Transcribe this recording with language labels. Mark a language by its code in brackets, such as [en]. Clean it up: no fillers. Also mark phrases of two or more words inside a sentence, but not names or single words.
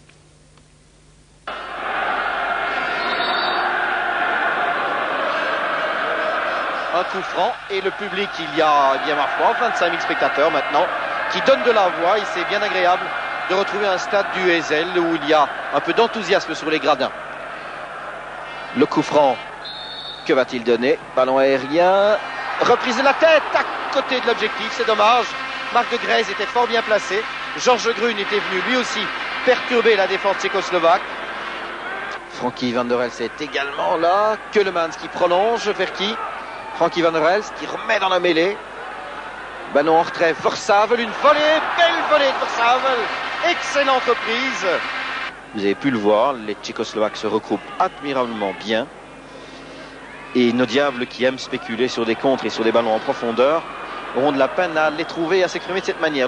[fr] Un coup franc et le public, il y a bien ma foi 25 000 spectateurs maintenant qui donnent de la voix et c'est bien agréable de retrouver un stade du Heysel où il y a un peu d'enthousiasme sur les gradins. Le coup franc, que va-t-il donner? Ballon aérien, reprise de la tête à côté de l'objectif, c'est dommage. Marc de Graise était fort bien placé. Georges Grune était venu lui aussi perturber la défense tchécoslovaque. Frankie van der Elst est également là. Keulemans qui prolonge vers qui? Frankie van der Elst qui remet dans la mêlée. Ballon en retrait, Versavel, une volée, belle volée de Versavel. Excellente reprise. Vous avez pu le voir, les Tchécoslovaques se regroupent admirablement bien. Et nos diables qui aiment spéculer sur des contres et sur des ballons en profondeur auront de la peine à les trouver et à s'exprimer de cette manière.